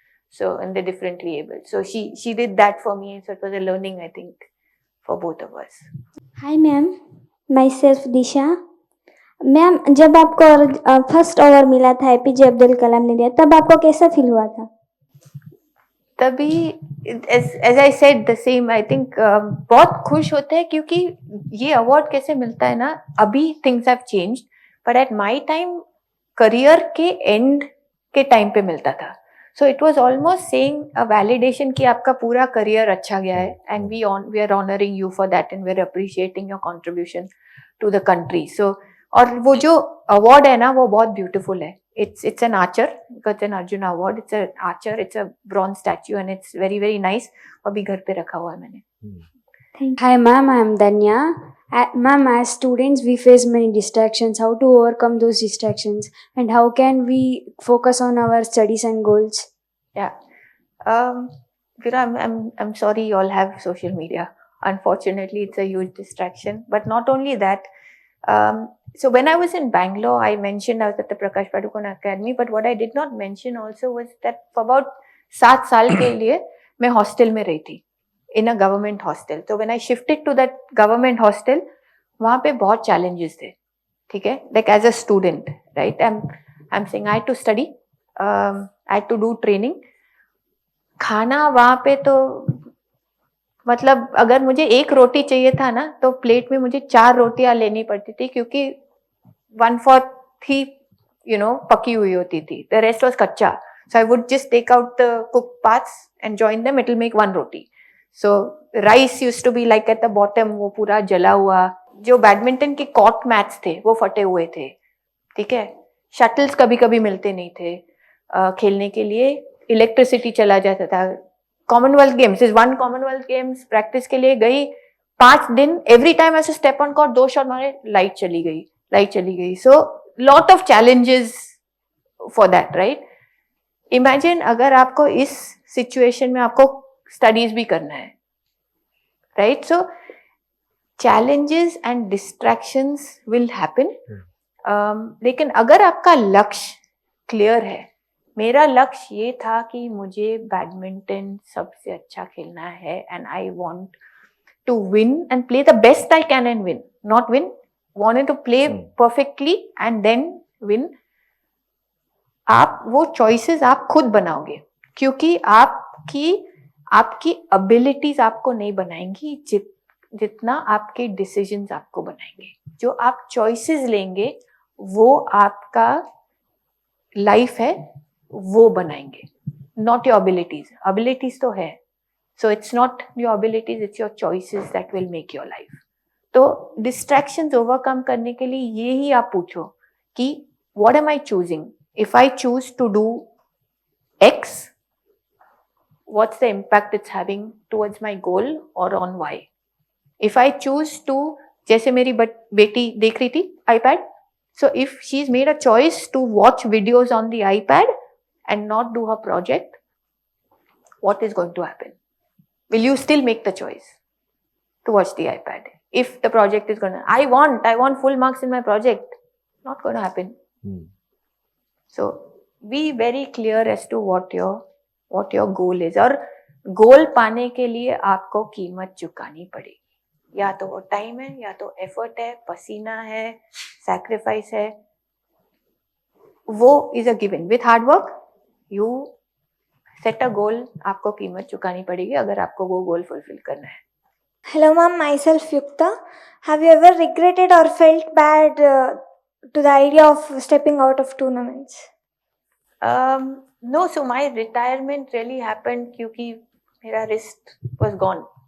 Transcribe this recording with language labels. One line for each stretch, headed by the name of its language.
English: So, and they're differently able. So she did that for me. So it was a learning, I think, for both of us. Hi ma'am, myself Disha.
Hindi: Ma'am, जब आपको first over मिला था APJ Abdul Kalam ने दिया, तब आपको कैसा feel हुआ था? तभी
English: as I said the same, I think
Hindi: बहुत खुश होते हैं क्योंकि ये अवार्ड कैसे मिलता है ना, अभी
English: things have changed, but at my time
Hindi: career के एंड के टाइम पे मिलता था.
English: So it was almost saying a validation
Hindi: कि आपका पूरा करियर अच्छा गया है,
English: and we are honoring you for that and we are appreciating your contribution to the country.
Hindi: So और वो जो अवार्ड है ना, वो बहुत ब्यूटीफुल है.
English: It's an archer, because it's an Arjuna award. It's an archer. It's a bronze statue, and it's very very nice.
Hindi: अभी घर पे रखा हुआ है मैंने.
English: Hi ma'am, I am Danya. Ma'am, as students, we face many distractions. How to overcome those distractions, and how can we focus on our studies and goals? Yeah. Veera, I'm sorry you all have social media. Unfortunately, it's a huge distraction. But not only that, so when I was in Bangalore, I mentioned I was at the Prakash Padukone Academy. But what I did not mention also was that for about 7
Hindi: साल के लिए मैं hostel में रही थी,
English: in a government hostel. So when I shifted to that government hostel,
Hindi: वहाँ पे बहुत challenges थे, ठीक है?
English: Like as a student, right? I'm saying I had to study, I had to do training.
Hindi: खाना वहाँ पे तो मतलब अगर मुझे 1 रोटी चाहिए था ना, तो प्लेट में मुझे 4 रोटियां लेनी पड़ती थी, क्योंकि 1/4 ही पकी हुई होती थी.
English: The rest was कच्चा. So I would just take out the cooked parts and join them. It will make 1 roti. So rice used to be like at the bottom,
Hindi: वो पूरा जला हुआ. जो बैडमिंटन के कॉर्ट मैट्स थे वो फटे हुए थे, ठीक है? शटल्स कभी कभी मिलते नहीं थे खेलने के लिए. इलेक्ट्रिसिटी चला जाता था. Commonwealth games is 1 Commonwealth games practice के लिए गई 5 दिन. एवरी टाइम ऐसे स्टेप ऑन कोर्ट 2 शॉट मारे, लाइट चली गई.
English: So lot of challenges for that, right?
Hindi: Imagine अगर आपको इस सिचुएशन में आपको स्टडीज भी करना है, right?
English: So challenges and distractions will happen.
Hindi: लेकिन अगर आपका लक्ष्य क्लियर है, मेरा लक्ष्य ये था कि मुझे बैडमिंटन सबसे अच्छा खेलना है,
English: and I want to win and play the best I can and win, not win, wanted to play perfectly and then win.
Hindi: आप वो choices आप खुद बनाओगे, क्योंकि आपकी abilities आपको नहीं बनाएंगी जितना आपके डिसीजंस आपको बनाएंगे. जो आप चॉइसेस लेंगे वो आपका लाइफ है, वो बनाएंगे,
English: Not your abilities.
Hindi: एबिलिटीज तो है,
English: So it's not your abilities, it's your choices that will make your life.
Hindi: तो डिस्ट्रैक्शंस ओवरकम करने के लिए ये ही आप पूछो कि
English: What am I choosing. If I choose to do X, what's the impact it's having towards my goal और on Y. If I choose to,
Hindi: जैसे मेरी बेटी देख रही थी
English: iPad, so if she's made a choice to watch videos on the iPad and not do her project, what is going to happen? Will you still make the choice to watch the iPad? If the project is gonna, I want full marks in my project, not going to happen. So be very clear as to what your goal is.
Hindi: और गोल पाने के लिए आपको कीमत चुकानी पड़ेगी. या तो वो टाइम है, या तो एफर्ट है, पसीना है, सैक्रिफाइस है. वो is a given.
English: With hard work you set a goal.
Hindi: आपको कीमत चुकानी पड़ेगी अगर आपको वो गोल फुलफिल करना है.
English: Hello, ma'am. Myself, Yukta. Have you ever regretted or felt bad to the idea of stepping out of tournaments? No. So my retirement really happened
Hindi: क्योंकि मेरा
English: wrist was gone.